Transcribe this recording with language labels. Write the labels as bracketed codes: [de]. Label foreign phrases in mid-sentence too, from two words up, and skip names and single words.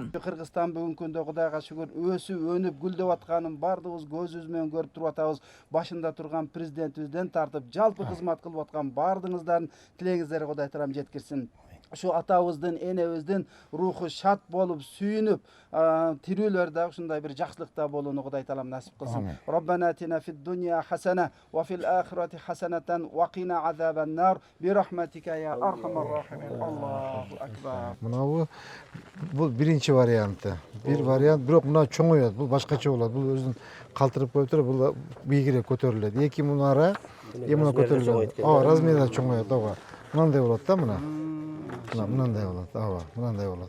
[ky] Кыргызстан бүгүнкү күндө Кудайга шүгүр өсүп, өнүп, гүлдөп атканын бардыгыбыз көзүбүз менен көрүп туруп атабыз. Башында турган президентибизден тартып, жалпы кызмат кылып аткан бардыгыңыздардын тилегиңиздерди Кудай Таалам жеткирсин. Şu атабыздын, энебиздин руху шат болуп, сүйүнүп, тирүүлөр да ушундай бир жакшылыкта болууну Кудай Таалам насип кылсын. [ar] ربنا آتنا في الدنيا حسنة وفي الآخرة حسنة وقنا عذاب النار برحمتك يا أرحم الراحمين. الله أكبر. [ky] Мына бул биринчи варианты. Бир вариант, бирок мына чоңойот. Бул башкача болот. Бул өзүн калтырып коюп туруп, бул бийигирээк көтөрүлөт. Эки мунара эмне көтөрүлөт. Размери чоңойот, ооба. Мындай болот да мына. Мындай болот, ооба, мындай болот.